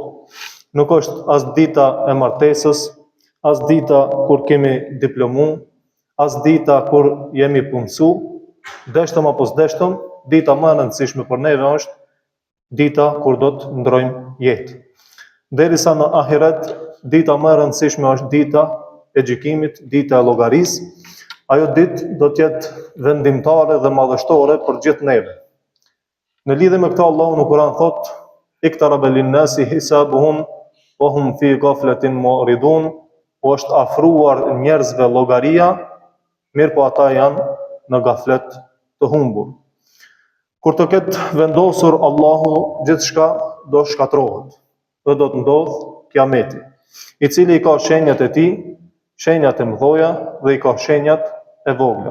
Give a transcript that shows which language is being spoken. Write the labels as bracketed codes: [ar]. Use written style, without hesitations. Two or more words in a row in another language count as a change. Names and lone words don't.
[sq] Nuk është as dita e martesës, as dita kur kemi diplomu, as dita kur jemi punësu, deshtëm apo s'deshtëm, dita më e rëndësishme për neve është dita kur do të ndrojmë jetë. Derisa në ahiret, dita më e rëndësishme është dita e gjykimit, dita e llogarisë. Ajo ditë do të jetë vendimtare dhe madhështore për gjithë neve. Në lidhje me këtë Allahu në Kur'an thotë: [ar] "اقْتَرَبَ لِلنَّاسِ حِسَابُهُمْ وَهُمْ فِي غَفْلَةٍ مُعْرِضُونَ", [sq] është afruar njerëzve llogaria, mirë po ata janë në gaflet të humbur. Kur të ketë vendosur Allahu gjithçka do shkatrohet dhe do të ndodhë kiameti, i cili i ka shenjat e tij, shenjat e mëdhoja dhe i ka shenjat e vogla.